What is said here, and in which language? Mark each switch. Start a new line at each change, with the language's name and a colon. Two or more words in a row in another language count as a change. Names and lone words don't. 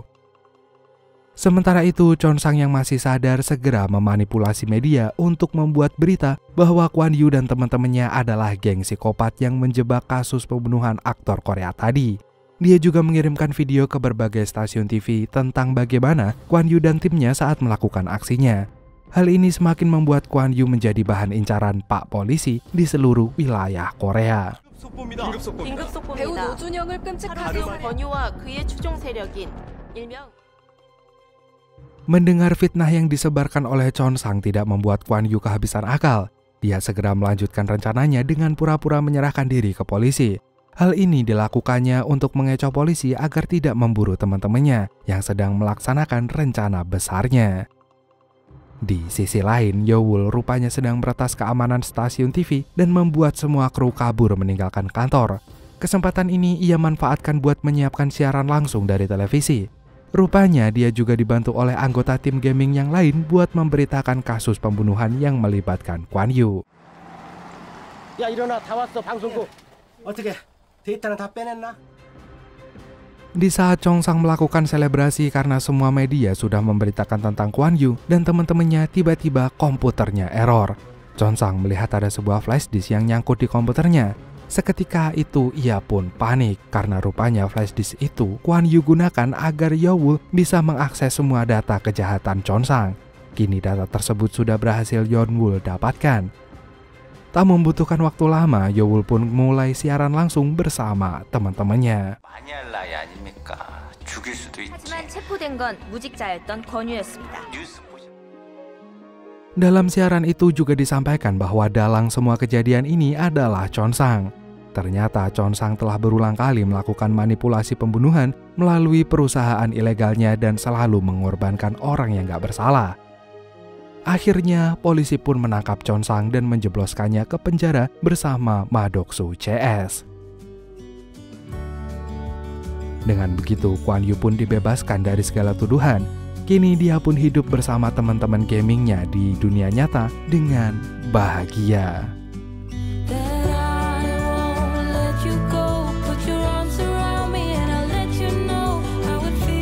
Indonesian: Sementara itu, Chon Sang yang masih sadar segera memanipulasi media untuk membuat berita bahwa Kwon Yu dan teman-temannya adalah geng psikopat yang menjebak kasus pembunuhan aktor Korea tadi. Dia juga mengirimkan video ke berbagai stasiun TV tentang bagaimana Kwon Yu dan timnya saat melakukan aksinya. Hal ini semakin membuat Kwon Yu menjadi bahan incaran Pak Polisi di seluruh wilayah Korea.
Korean: 긴급 속보입니다. 배우 노준영을 끔찍하게 권유와 그의 추종 세력인 일명.
Indonesian: Mendengar fitnah yang disebarkan oleh Chon Sang tidak membuat Kwon Yu kehabisan akal. Dia segera melanjutkan rencananya dengan pura-pura menyerahkan diri ke polisi. Hal ini dilakukannya untuk mengecoh polisi agar tidak memburu teman-temannya yang sedang melaksanakan rencana besarnya. Di sisi lain, Yowul rupanya sedang meretas keamanan stasiun TV dan membuat semua kru kabur meninggalkan kantor. Kesempatan ini ia manfaatkan buat menyiapkan siaran langsung dari televisi. Rupanya dia juga dibantu oleh anggota tim gaming yang lain buat memberitakan kasus pembunuhan yang melibatkan Kwon Yu.
Korean: 야 일어나 다 왔어 방송국. 어떻게 데이터는 다 빼냈나?
Indonesian: Di saat Chon Sang melakukan selebrasi karena semua media sudah memberitakan tentang Kwon Yu dan teman-temannya, tiba-tiba komputernya error. Chon Sang melihat ada sebuah
English: flash disk
Indonesian: yang nyangkut di komputernya. Seketika itu ia pun panik karena rupanya
English: flash disk
Indonesian: itu Kwon Yu gunakan agar Yowul bisa mengakses semua data kejahatan Chon Sang. Kini data tersebut sudah berhasil Yowul dapatkan. Tak membutuhkan waktu lama, Yowul pun mulai siaran langsung bersama teman-temannya.
Korean: 하지만 체포된 건 무직자였던 권유였습니다.
Indonesian: Dalam siaran itu juga disampaikan bahwa dalang semua kejadian ini adalah Chon Sang. Ternyata Chon Sang telah berulang kali melakukan manipulasi pembunuhan melalui perusahaan ilegalnya dan selalu mengorbankan orang yang gak bersalah. Akhirnya, polisi pun menangkap Chon Sang dan menjebloskannya ke penjara bersama Ma Doksu CS. Dengan begitu, Kwon Yu pun dibebaskan dari segala tuduhan. Kini dia pun hidup bersama teman-teman gamingnya di dunia nyata dengan bahagia.
English: Let you go, put your arms around me and I'll let you know how it